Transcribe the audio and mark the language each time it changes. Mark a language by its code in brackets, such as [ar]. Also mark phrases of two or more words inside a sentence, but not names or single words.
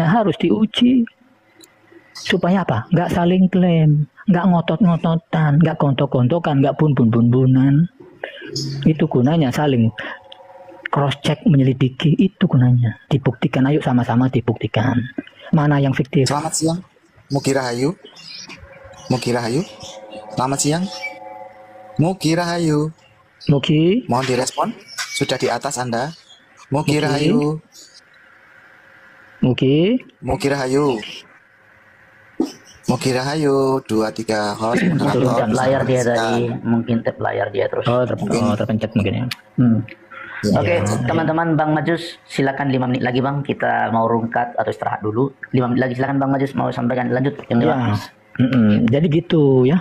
[id] Harus diuji. Supaya apa? Nggak saling klaim, nggak ngotot-ngototan, nggak gontok-gontokan, nggak bun-bun-bun-bunan. Itu gunanya saling cross-check, menyelidiki. Itu gunanya. Dibuktikan, ayo sama-sama dibuktikan. Mana yang fiktif? Selamat siang, [jv] Mugi Rahayu. Mugi Rahayu. [id] Selamat siang, [jv] Mugi Rahayu. [id] Mugi. Mohon direspon. Sudah di atas Anda. Mugi Mugi. Rahayu. Mugi. [jv] Mugi Rahayu. Mugi Rahayu. [en] 2, 3 host moderator [id] Turunkan layar dia bersama tadi, Rizka. mungkin tap layar dia terus. Terpencet mungkin ya. Oke, teman-teman, Bang Majus, silakan 5 menit lagi Bang, kita mau rungkat atau istirahat dulu. 5 menit lagi silakan Bang Majus, mau sampaikan lanjut yang Ya. Jadi gitu ya.